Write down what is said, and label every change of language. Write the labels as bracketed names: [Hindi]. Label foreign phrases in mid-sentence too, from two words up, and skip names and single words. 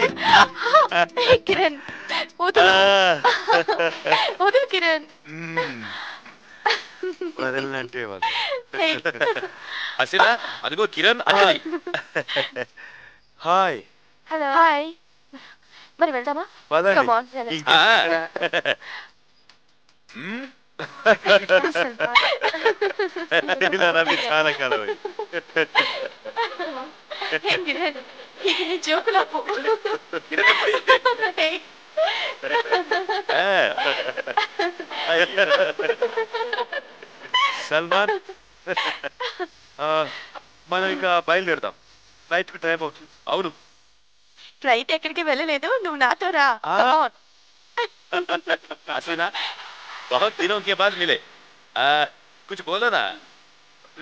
[Telugu] కిరణ్ వదులు, వదులు కిరణ్. వదలంటే హసీనా, అదిగో కిరణ్, అంజలి. హాయ్. హలో. హాయ్. మరి వెళ్దామా? [English] Come on, [Telugu] చాలా కాలం జోకులాపు. సల్మాన్, మనం ఇక బయలుదేరుతాం. ఫ్లైట్ కు టైం అవుతుంది. అవును. ఫ్లైట్ ఎక్కడికి వెళ్ళలేదు, నువ్వు నాతో రా. [Hindi] हसीना, बहुत दिनों के बाद मिले। कुछ बोलो ना।